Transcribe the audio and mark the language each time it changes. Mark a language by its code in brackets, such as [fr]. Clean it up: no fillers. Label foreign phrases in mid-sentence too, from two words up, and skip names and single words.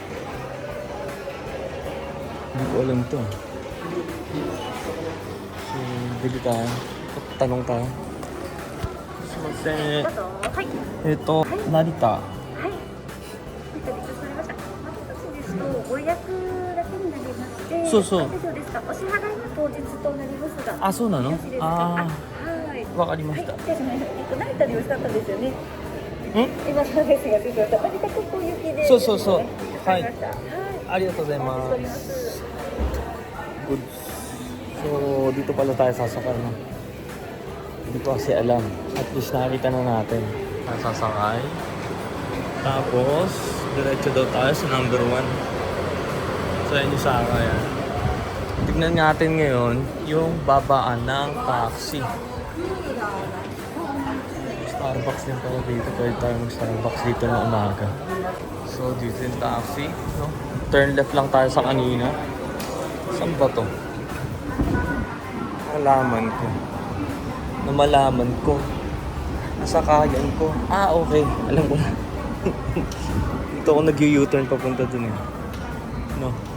[tl] Hindi ko alam to. So, bili tayo. Tanong tayo. Ito, Narita. So. [ja] あ、そうなの? あ、わかりました. そう。はい。ありがとうございます。Good. [tl] So, dito pala tayo sasakay, no? Hindi ko kasi alam. [en] At least [tl] nakita na natin. Sasakay. Tapos, diretso daw tayo sa number 1. So, yun yung sakayan. Tignan natin ngayon yung babaan ng taxi. Starbucks din pala dito. Pwede tayo mag-Starbucks dito na umaga. So, dito yung taxi, no? [en] Turn left [tl] lang tayo sa kanina. Saan ba to? Malaman ko. Nasakayan ko. Ah, okay. Alam ko na. Dito ako nag-U-turn papunta dun eh.